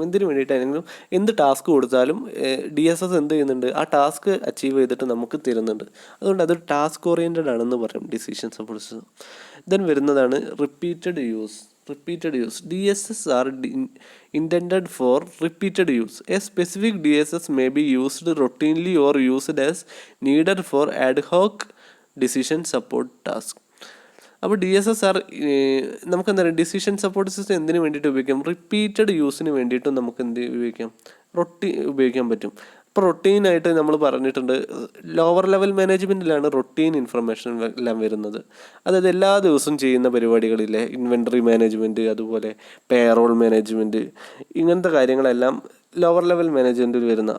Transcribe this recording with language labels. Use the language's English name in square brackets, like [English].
[Malayalam] എന്തിനു വേണ്ടിയിട്ടാണെങ്കിലും എന്ത് ടാസ്ക് കൊടുത്താലും DSS എന്ത് ചെയ്യുന്നുണ്ട്, ആ ടാസ്ക് അച്ചീവ് ചെയ്തിട്ട് നമുക്ക് തരുന്നുണ്ട്. അതുകൊണ്ട് അതൊരു ടാസ്ക് ഓറിയൻറ്റഡ് ആണെന്ന് പറയും ഡിസിഷൻ സപ്പോർട്ട് സിസ്റ്റം. ദെൻ വരുന്നതാണ് repeated use. [English] DSS are intended for repeated use. A specific DSS may be used routinely or used as needed for ad hoc decision support task. [Malayalam] അപ്പോൾ DSS നമുക്ക് എന്താ പറയുക, decision support system എന്തിനു വേണ്ടിയിട്ട് ഉപയോഗിക്കാം? Repeated യൂസിന് വേണ്ടിയിട്ടും നമുക്ക് എന്ത് ഉപയോഗിക്കാം, ഉപയോഗിക്കാൻ പറ്റും. ഇപ്പോൾ റൊട്ടീനായിട്ട് നമ്മൾ പറഞ്ഞിട്ടുണ്ട്, ലോവർ ലെവൽ മാനേജ്മെൻറ്റിലാണ് റൊട്ടീൻ ഇൻഫർമേഷൻ എല്ലാം വരുന്നത്. അതായത് എല്ലാ ദിവസവും ചെയ്യുന്ന പരിപാടികളിലെ ഇൻവെൻറ്ററി മാനേജ്മെൻറ്റ്, അതുപോലെ പേറോൾ മാനേജ്മെൻറ്റ്, ഇങ്ങനത്തെ കാര്യങ്ങളെല്ലാം ലോവർ ലെവൽ മാനേജ്മെൻറ്റിൽ വരുന്ന.